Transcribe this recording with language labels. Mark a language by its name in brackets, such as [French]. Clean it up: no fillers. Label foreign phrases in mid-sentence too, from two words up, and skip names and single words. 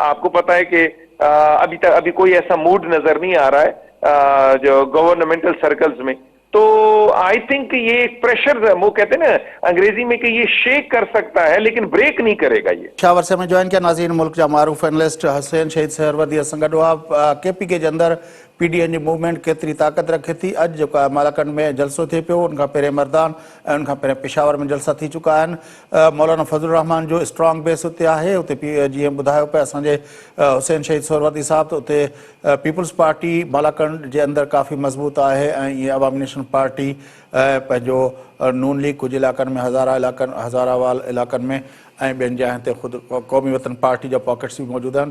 [Urdu] آپ کو پتا ہے کہ ابھی کوئی ایسا موڈ نظر نہیں آ رہا ہے جو گورنمنٹل سرکلز میں. تو [English] I think [Urdu] یہ ایک پریشر, وہ کہتے ہیں نا انگریزی میں کہ یہ شیک کر سکتا ہے لیکن بریک نہیں کرے گا. یہ پشاور سے میں جوائن کیا ناظرین ملک جا معروف اینالسٹ حسین شہید سہروردی سنگڈو. آپ کے پی کے اندر [Sindhi] PDM जी मूवमेंट केतिरी ताक़त रखे थी। अॼु जेको आहे मालाकंड में जलसो थिए पियो, उनखां पहिरियों मर्दान ऐं उनखां पहिरियों पेशावर में जलसा थी चुका आहिनि। मौलाना फज़लुर रहमान जो [English] strong base [Sindhi] उते आहे। उते जीअं ॿुधायो पिया असांजे हुसैन शहीद सोहरवर्दी साहब, त उते पीपल्स पार्टी मालाकंड जे अंदरि काफ़ी मज़बूत आहे ऐं इहे अवामी नेशनल पार्टी पंहिंजो नून लीग कुझु इलाइक़नि में हज़ारावाल इलाइक़नि में ऐं ॿियनि जॻहियुनि ते ख़ुदि क़ौमी वतन पार्टी जा पॉकेट्स बि मौजूदु आहिनि।